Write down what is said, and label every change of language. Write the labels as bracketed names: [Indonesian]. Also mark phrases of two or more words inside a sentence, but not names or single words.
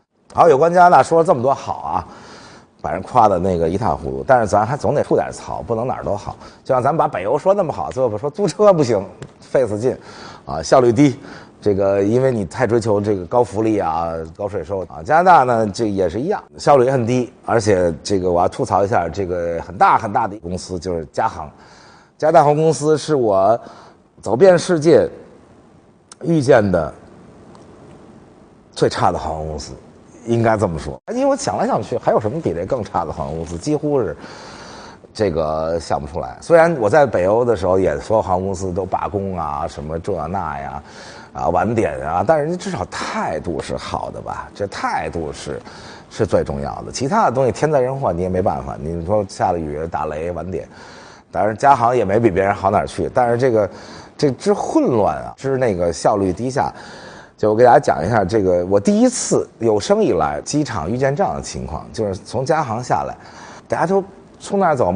[Chinese] 好，有關加拿大說了這麼多好啊，把人誇的那個一塌糊塗，但是咱還總得吐點槽，不能哪兒都好。就像咱們把北歐說那麼好，最後說租車不行，費死勁，啊，效率低，這個因為你太追求這個高福利啊、高稅收啊。加拿大呢，這也是一樣，效率也很低，而且這個我要吐槽一下，這個很大很大的公司就是加航，加拿大航空公司是我走遍世界遇見的最差的航空公司。應該這麼說，因為我想來想去，還有什麼比這更差的航空公司？幾乎是這個想不出來。雖然我在北歐的時候，也所有航空公司都罷工啊，什麼這那呀，啊晚點啊，但是人家至少態度是好的吧？這態度是最重要的。其他的東西天災人禍你也沒辦法。你說下了雨、打雷、晚點，當然加航也沒比別人好哪兒去。但是這之混亂啊，之那個效率低下。就我給大家講一下，這個我第一次有生以來機場遇見這樣的情況，就是從加航下來，大家都從那兒走嗎？